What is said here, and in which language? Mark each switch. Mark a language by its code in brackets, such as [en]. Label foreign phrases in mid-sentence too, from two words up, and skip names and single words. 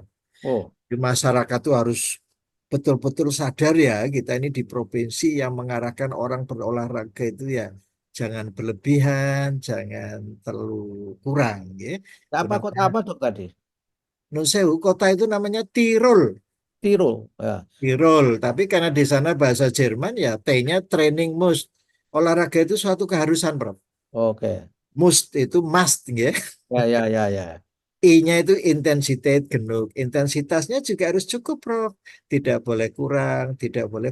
[id] Oh, Di masyarakat itu harus betul-betul sadar ya, kita ini di provinsi yang mengarahkan orang berolahraga itu ya jangan berlebihan, jangan terlalu kurang, ya. Itu apa kota namanya apa, dok, tadi? Nusewu, kota itu namanya Tirol. Tirol. Ya. Tirol, tapi karena di sana bahasa Jerman ya T-nya [en] training must. [id] Olahraga itu suatu keharusan, Bro. Oke. Must itu must, ya. Ya, ya, ya, ya. I-nya itu intensitas genuk. Intensitasnya juga harus cukup, Prof. Tidak boleh kurang, tidak boleh